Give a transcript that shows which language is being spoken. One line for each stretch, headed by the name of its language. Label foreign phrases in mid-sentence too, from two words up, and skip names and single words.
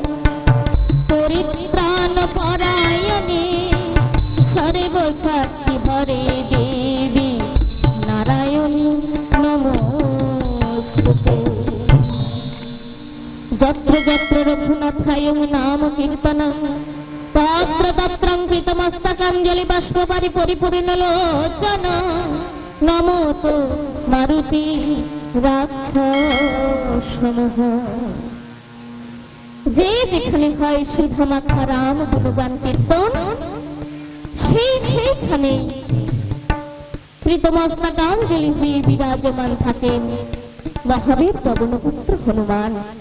Sanskrit: परित्राणपरायणे सर्वशक्ति भरे देवी नारायणी नमोस्तुते यत्र यत्र रघुनाथायं नाम कीर्तनं तत्र तत्रं कृतमस्तकाञ्जलि बाष्पपरि परिपूर्णलोचन नमो तो मारुति
Bangla: রাক্ষসমূহ যে যেখানে হয় সুধামাখা রাম গুণগান কীর্তন সেইখানে কৃতমস্তকাঞ্জলি হয়ে বিরাজমান থাকেন মহাবীর পবনপুত্র হনুমান।